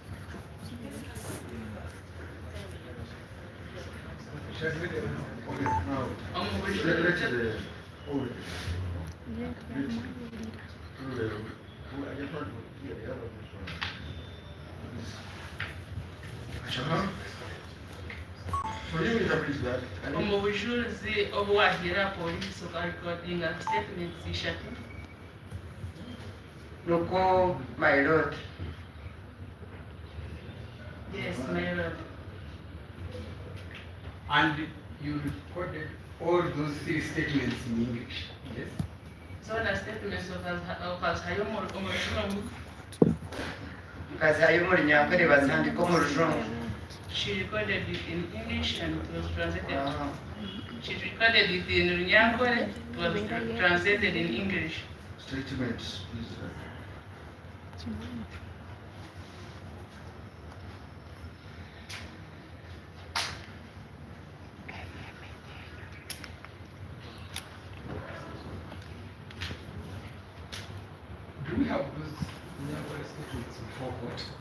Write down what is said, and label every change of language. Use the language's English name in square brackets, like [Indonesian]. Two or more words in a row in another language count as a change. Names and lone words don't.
[English] Okay, now, let's the, oh, I just want to hear the other one. So you interpret that. [Nyankole] Omubujulizi obuwagira poliisi okarecordinga statements ishatu. Nuko, [English] my lord, And you recorded all those three statements in English, yes? [Nyankole] Zona statements okazihayo omurujungu. Kazayo muri nyakwere bazandika mu rujungu. [English] She recorded it in English and it was translated. She recorded it in Runyankore, it was translated in English. Statements, please. Do we have those Nyankore statements before court?